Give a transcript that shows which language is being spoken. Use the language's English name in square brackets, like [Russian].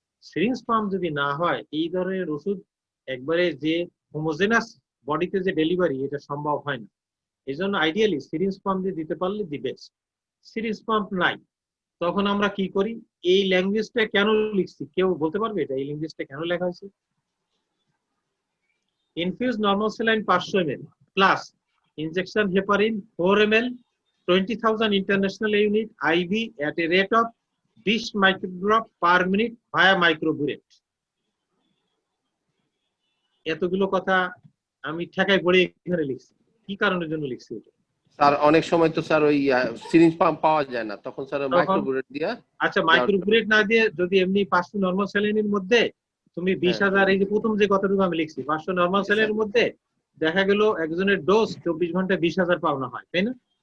[Bangla] Syringe pump যদি না হয় এই ধরনের ওষুধ একবারে যে হোমোজেনাস বডিতে যে ডেলিভারি এটা সম্ভব হয় না। এই জন্য আইডিয়ালি সিরিঞ্জ পাম্প দিয়ে দিতে পারলে দি বেস্ট। সিরিঞ্জ পাম্প নাই, তখন আমরা কি করি? এই ল্যাঙ্গুয়েজটা কেন লিখছি কেউ বলতে পারবে এটা এই ল্যাঙ্গুয়েজটা কেন লেখা হয়েছে? [English] Infuse normal saline 500 ml plus injection heparin 4 ml 20,000 international unit IV at a rate of 20 microdrop per minute via microburette। [Bangla] এতগুলো কথা আমি ঠেকায় পড়ে এখানে লিখছি, কি কারণের জন্য লিখছি এটা? স্যার অনেক সময় তো স্যার ওই সিরিঞ্জ পাম্প পাওয়া যায় না, তখন স্যার তখন মাইক্রোবুলেট দিয়া। আচ্ছা, মাইক্রোবুলেট না দিয়ে যদি এমনি 500 নরমাল স্যালাইনের মধ্যে তুমি 20,000, এই যে প্রথম যে কথাটুকু আমি লিখছি 500 নরমাল স্যালাইনের মধ্যে দেখা গেল একজনের ডোজ 24 ঘন্টায় 20,000 পাওনা হয়, তাই না?